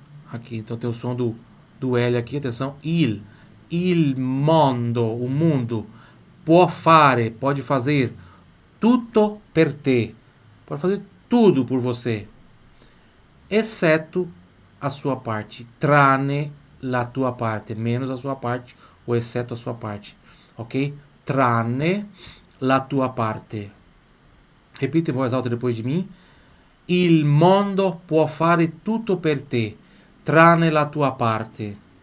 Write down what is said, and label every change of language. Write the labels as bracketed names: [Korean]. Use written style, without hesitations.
[Portuguese] Aqui, então tem o som do L aqui, atenção. [Italian] Il mondo, [Portuguese] o mundo, [Italian] può fare, [Portuguese] pode fazer, [Italian] tutto per te. [Portuguese] Pode fazer tudo por você. Exceto a sua parte. [Italian] Tranne la tua parte. [Portuguese] Menos a sua parte, ou exceto a sua parte. Ok? [Italian] Tranne la tua parte. [Portuguese] Repita em voz alta depois de mim. [Italian] Il mondo può fare tutto per te, tranne la tua parte.